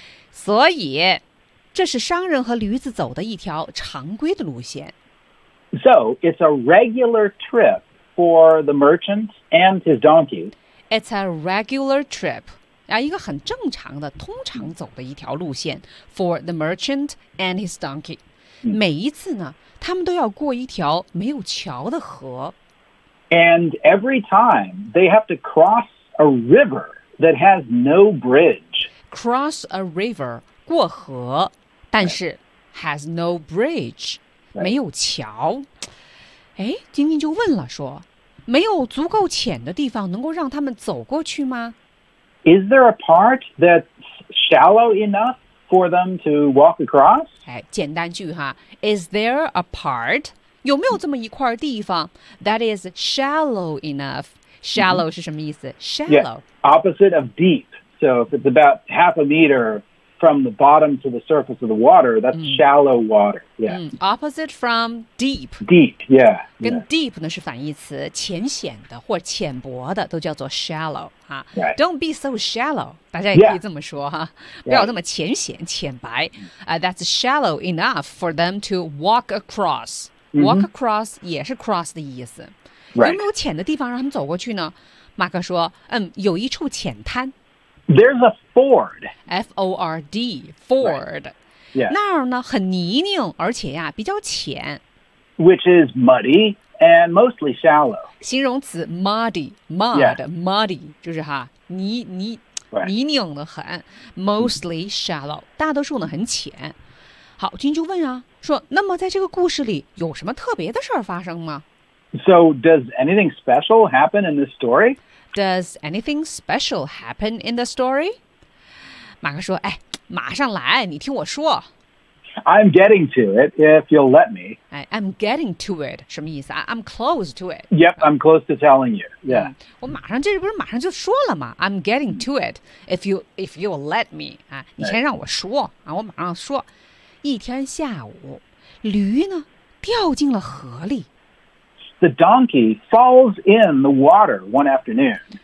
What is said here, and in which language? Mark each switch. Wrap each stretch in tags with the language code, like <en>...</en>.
<zh>所以，这是商人和驴子走的一条常规的路线。</zh> <en>So, it's a regular trip for the merchant and his donkey. It's a regular trip.</en> <zh>一个很正常的、通常走的一条路线</zh> <en>for the merchant and his donkey.</en> <zh>每一次呢，他们都要过一条没有桥的河。</zh> <en>And every time they have to cross a river that has no bridge. Cross a river,</en> <zh>过河，但是</zh> <en>has no bridge,</en> <zh>没有桥。哎，晶晶就问了说，没有足够浅的地方能够让他们走过去吗？</zh> <en>Is there a part that's shallow enough? For them to walk across?</en> <zh>哎，简单句哈。</zh> <en>Is there a part?</en> <zh>有没有这么一块地方</zh> <en>that is shallow enough?</en> <zh>Shallow 是什么意思？Shallow.</zh> <en>Yeah, opposite of deep. So if it's about half a meter from the bottom to the surface of the water, that's shallow water. Yeah. Opposite from deep. Deep, yeah.</en> <zh>跟 deep 呢是反义词，浅显的或浅薄的都叫做 shallow.</zh> <en>Right. Don't be so shallow.</en> <zh>大家也可以这么说哈，不要那么浅显、浅白。</zh> <en>That's shallow enough for them to walk across.</en> <zh>Walk across 也是 cross 的意思。</zh> <en>Right.</en> <zh>有没有浅的地方让他们走过去呢？马克说，有一处浅滩。</zh> <en>There's a ford. F-O-R-D, ford. Right. Yeah.</en> <zh>那儿呢很泥泞，而且呀比较浅。</zh> <en>Which is muddy and mostly shallow.</en> <zh>形容词 muddy, mud,、</zh> <en>yeah.</en> <zh>muddy, 就是哈泥泥、</zh> <en>right.</en> <zh>泥泞的很</zh> <en>mostly shallow,</en> <zh>大多数呢很浅。好，君就问啊，说那么在这个故事里有什么特别的事儿发生吗？</zh> <en>So does anything special happen in this story? Does anything special happen in the story?</en> <zh>马克说，哎，马上来，你听我说。</zh> <en>I'm getting to it, if you'll let me. I'm getting to it,</en> <zh>什么意思？</zh> <en>I'm close to it. Yep, I'm close to telling you, yeah.</en> <zh>我马上，这不是马上就说了吗？</zh> <en>I'm getting to it, if you'll let me.</en> <zh>你先让我说，我马上说。一天下午，驴呢，掉进了河里。</zh> <en>The donkey falls in the water one afternoon.</en>